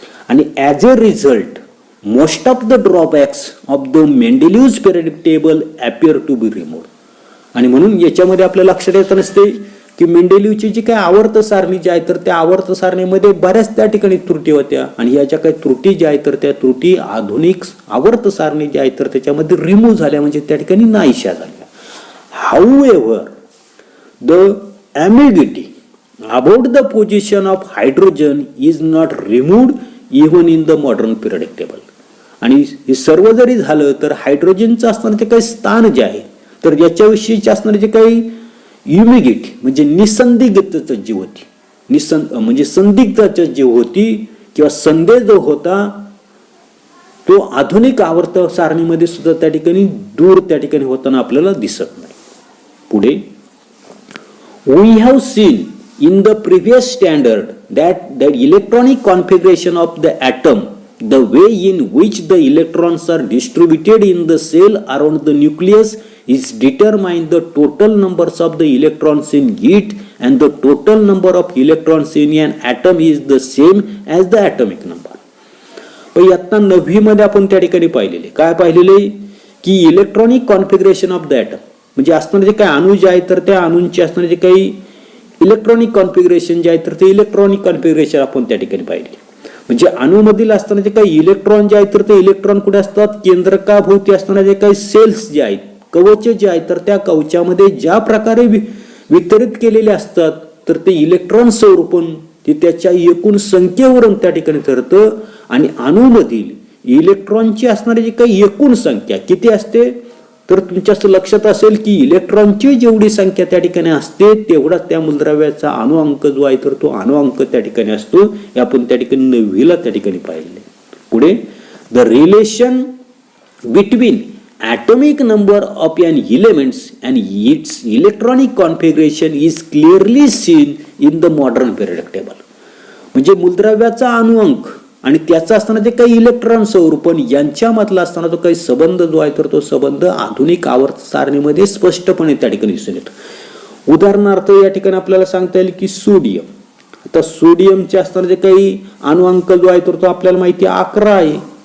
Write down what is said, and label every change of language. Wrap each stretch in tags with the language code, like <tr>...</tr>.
<en>आणि as a result most of the drawbacks of the Mendeleev's periodic table appear to be removed.</en> <mr>आणि म्हणून याच्यामध्ये आपल्या लक्षात येत नसते की मेंडेलिव्हची जी काही आवर्त सारणी जी आहे तर त्या आवर्त सारणीमध्ये बऱ्याच त्या ठिकाणी त्रुटी होत्या आणि या ज्या काही त्रुटी ज्या आहेत तर त्या त्रुटी आधुनिक आवर्त सारणी जी आहे तर त्याच्यामध्ये रिमूव्ह झाल्या, म्हणजे त्या ठिकाणी नाहीशा झाल्या.</mr> <en>However the ambiguity about the position of hydrogen is not removed even in the modern periodic table.</en> <mr>आणि हे सर्व जरी झालं तर हायड्रोजनचं असणारं जे काही स्थान जे आहे तर याच्याविषयीचे असणारे जे काही युमिगिटी म्हणजे निसंदिग्धता जी होती, म्हणजे संदिग्धता जी होती किंवा संदेह जो होता तो आधुनिक आवर्त सारणीमध्ये सुद्धा त्या ठिकाणी दूर त्या ठिकाणी होताना आपल्याला दिसत नाही.</mr> <en>पुढे we have seen in the previous standard that the electronic configuration of the atom, the way in which the electrons are distributed in the cell around the nucleus is determine the total numbers of the electrons in it, and the total number of electrons in an atom is the same as the atomic number.</en> <mr>पण आता 9वी मध्ये आपण त्या ठिकाणी पाहिलेले काय पाहिलेले की</mr> <en>electronic configuration of the atom</en> <mr>म्हणजे असणारे जे काही अणू जे आहे तर त्या अणूंचे असणारे जे काही इलेक्ट्रॉनिक कॉन्फिगरेशन जे आहे तर ते इलेक्ट्रॉनिक कॉन्फिगरेशन आपण त्या ठिकाणी पाहिले. म्हणजे अणूमधील असताना जे काही इलेक्ट्रॉन जे आहेत तर ते इलेक्ट्रॉन कुठे असतात, केंद्रकाभोवती असणारे जे काही सेल्स जे आहेत कवच जे आहेत तर त्या कवचामध्ये ज्या प्रकारे वितरित केलेले असतात तर ते इलेक्ट्रॉन स्वरूपण ते त्याच्या एकूण संख्येवरून त्या ठिकाणी ठरतं. आणि अणूमधील इलेक्ट्रॉनची असणारी जी काही एकूण संख्या किती असते तर तुमच्या असं लक्षात असेल की इलेक्ट्रॉनची जेवढी संख्या त्या ठिकाणी असते तेवढाच त्या मूलद्रव्याचा अणुअंक जो आहे तर तो अणुअंक त्या ठिकाणी असतो. हे आपण त्या ठिकाणी 9वीला त्या ठिकाणी पाहिले.</mr> <en>पुढे the relation between atomic number of an elements and its electronic configuration is clearly seen in the modern periodic table.</en> <mr>म्हणजे मूलद्रव्याचा अणुअंक आणि त्याचा असताना जे काही इलेक्ट्रॉन स्वरूपण यांच्यामधला असताना जो काही संबंध जो आहे तर तो संबंध आधुनिक आवर्त सारणीमध्ये स्पष्टपणे त्या ठिकाणी दिसून येतो. उदाहरणार्थ या ठिकाणी आपल्याला सांगता येईल की सोडियम, आता सोडियमचे असताना जे काही अणुअंक जो आहे तर तो आपल्याला माहिती 11 आहे.</mr>